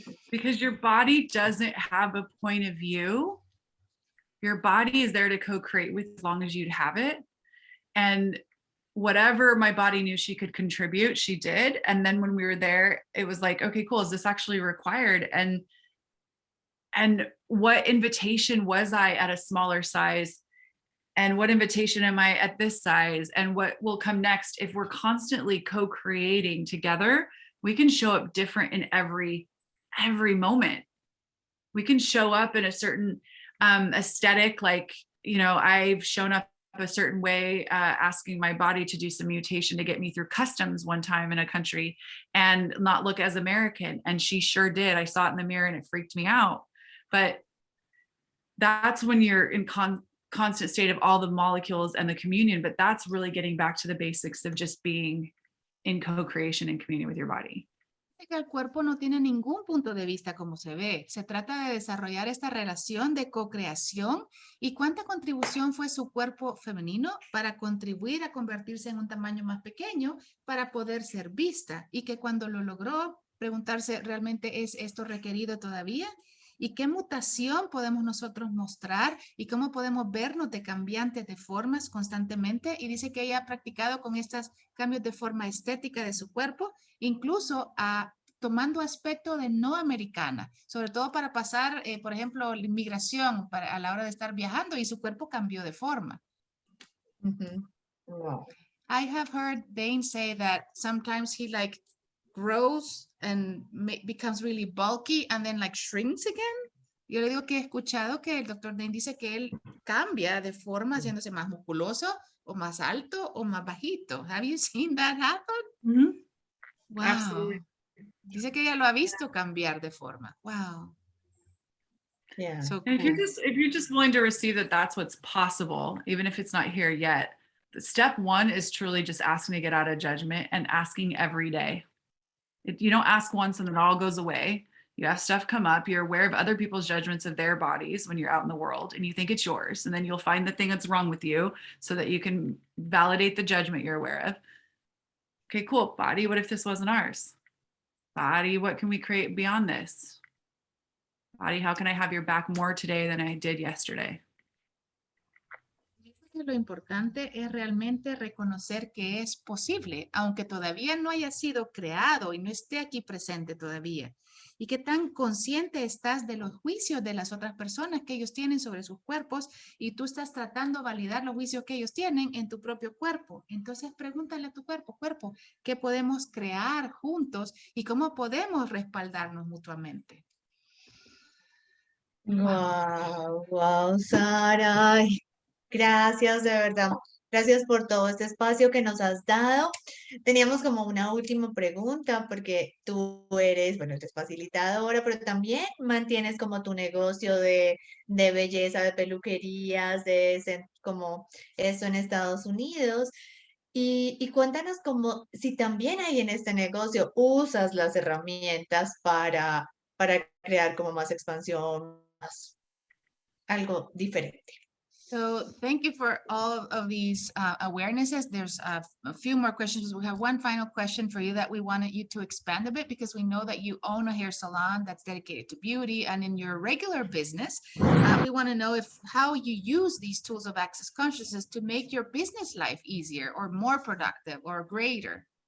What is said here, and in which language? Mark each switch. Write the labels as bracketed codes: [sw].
[en] Because your body doesn't have a point of view. Your body is there to co-create with as long as you'd have it. And whatever my body knew she could contribute, she did. And then when we were there, it was like, okay, cool. Is this actually required? And what invitation was I at a smaller size? And what invitation am I at this size? And what will come next? If we're constantly co-creating together, we can show up different in every moment. We can show up in a certain aesthetic, like, you know, I've shown up a certain way, asking my body to do some mutation to get me through customs one time in a country and not look as American. And she sure did. I saw it in the mirror and it freaked me out. But that's when you're in constant state of all the molecules and the communion. But that's really getting back to the basics of just being in co-creation and communion with your body. [es] Que el cuerpo no tiene ningún punto de vista como se ve. Se trata de desarrollar esta relación de co-creación y cuánta contribución fue su cuerpo femenino para contribuir a convertirse en un tamaño más pequeño para poder ser vista y que cuando lo logró preguntarse realmente ¿es esto requerido todavía? ¿Y qué mutación podemos nosotros mostrar? ¿Y cómo podemos vernos de cambiantes de formas constantemente? Y dice que ella ha practicado con estos cambios de forma estética de su cuerpo, incluso tomando aspecto de no americana, sobre todo para pasar, por ejemplo, la inmigración a la hora de estar viajando y su cuerpo cambió de forma. [en] Wow. I have heard Dane say that sometimes he grows and becomes really bulky and then shrinks again. [es] Yo le digo que he escuchado que el Dr. Dane dice que él cambia de forma haciéndose más musculoso o más alto o más bajito. [en] Have you seen that happen? Mm-hmm. Wow. Absolutely. [es] Dice que ella lo ha visto cambiar de forma. [en] Wow. Yeah. So And cool. if you're just willing to receive that that's what's possible, even if it's not here yet, step one is truly just asking to get out of judgment and asking every day. You don't ask once and it all goes away. You have stuff come up. You're aware of other people's judgments of their bodies when you're out in the world and you think it's yours. And then you'll find the thing that's wrong with you so that you can validate the judgment you're aware of. Okay, cool. Body, what if this wasn't ours? Body, what can we create beyond this? Body, how can I have your back more today than I did yesterday? [es] Lo importante es realmente reconocer que es posible, aunque todavía no haya sido creado y no esté aquí presente todavía. Y qué tan consciente estás de los juicios de las otras personas que ellos tienen sobre sus cuerpos y tú estás tratando de validar los juicios que ellos tienen en tu propio cuerpo. Entonces pregúntale a tu cuerpo, ¿qué podemos crear juntos y cómo podemos respaldarnos mutuamente? Wow, Sara. Ay, gracias, de verdad. Gracias por todo este espacio que nos has dado. Teníamos como una última pregunta, porque tú eres facilitadora, pero también mantienes como tu negocio de belleza, de peluquerías, como esto en Estados Unidos. Y cuéntanos como si también ahí en este negocio usas las herramientas para crear como más expansión, más algo diferente. [en] So thank you for all of these awarenesses. There's a few more questions. We have one final question for you that we wanted you to expand a bit, because we know that you own a hair salon that's dedicated to beauty, and in your regular business, we want to know how you use these tools of access consciousness to make your business life easier or more productive or greater.